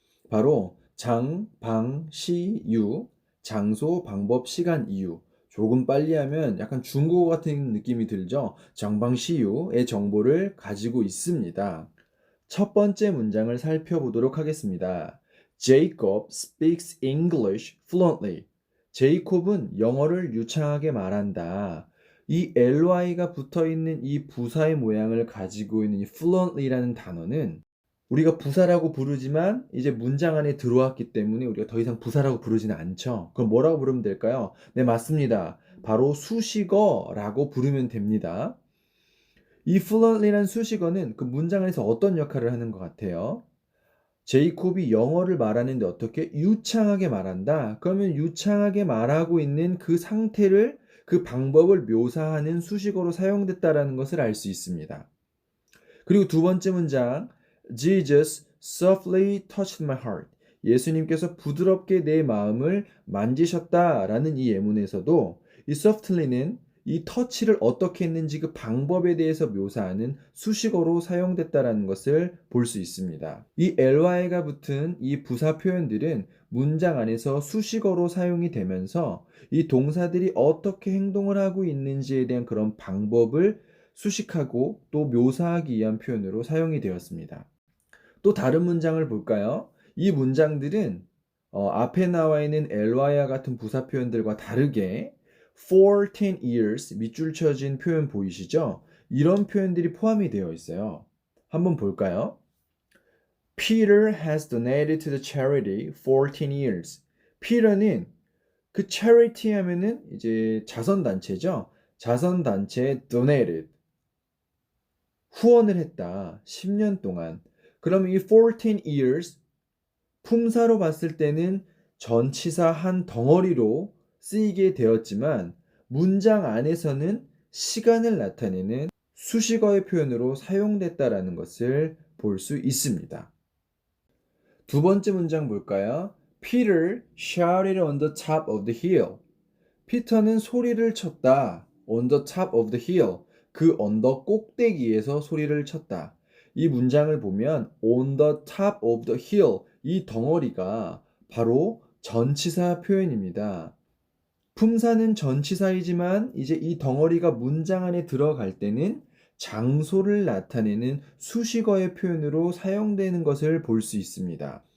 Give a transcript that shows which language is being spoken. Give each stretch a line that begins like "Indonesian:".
Korean: 바로 장, 방, 시, 유, 장소, 방법, 시간, 이유. 조금 빨리 하면 약간 중국어 같은 느낌이 들죠? 정방시유의 정보를 가지고 있습니다. 첫 번째 문장을 살펴보도록 하겠습니다.
English: Jacob speaks English fluently.
Korean: 제이콥은 영어를 유창하게 말한다. 이 ly가 붙어 있는 이 부사의 모양을 가지고 있는 이 fluently라는 단어는 우리가 부사라고 부르지만 이제 문장 안에 들어왔기 때문에 우리가 더 이상 부사라고 부르지는 않죠. 그럼 뭐라고 부르면 될까요? 네, 맞습니다. 바로 수식어라고 부르면 됩니다. 이 fluently란 수식어는 그 문장 안에서 어떤 역할을 하는 것 같아요? 제이콥이 영어를 말하는데 어떻게 유창하게 말한다? 그러면 유창하게 말하고 있는 그 상태를 그 방법을 묘사하는 수식어로 사용됐다라는 것을 알 수 있습니다. 그리고 두 번째 문장
English: Jesus softly touched my heart.
Korean: 예수님께서 부드럽게 내 마음을 만지셨다라는 이 예문에서도 이 softly는 이 터치를 어떻게 했는지 그 방법에 대해서 묘사하는 수식어로 사용됐다라는 것을 볼 수 있습니다. 이 ly가 붙은 이 부사 표현들은 문장 안에서 수식어로 사용이 되면서 이 동사들이 어떻게 행동을 하고 있는지에 대한 그런 방법을 수식하고 또 묘사하기 위한 표현으로 사용이 되었습니다. 또 다른 문장을 볼까요? 이 문장들은 앞에 나와 있는 ly와 같은 부사 표현들과 다르게
English: for 10 years
Korean: 밑줄 쳐진 표현 보이시죠? 이런 표현들이 포함이 되어 있어요. 한번 볼까요?
English: Peter has donated to the charity for 10 years.
Korean: Peter는 그 charity 하면은 이제 자선단체죠. 자선단체에 donated 후원을 했다. 10년 동안. 그럼 이 14 years 품사로 봤을 때는 전치사 한 덩어리로 쓰이게 되었지만 문장 안에서는 시간을 나타내는 수식어의 표현으로 사용됐다라는 것을 볼 수 있습니다. 두 번째 문장 볼까요?
English: Peter shouted on the top of the hill.
Korean: 피터는 소리를 쳤다.
English: On the top of the hill.
Korean: 그 언덕 꼭대기에서 소리를 쳤다. 이 문장을 보면
English: on the top of the hill
Korean: 이 덩어리가 바로 전치사 표현입니다. 품사는 전치사이지만 이제 이 덩어리가 문장 안에 들어갈 때는 장소를 나타내는 수식어의 표현으로 사용되는 것을 볼 수 있습니다.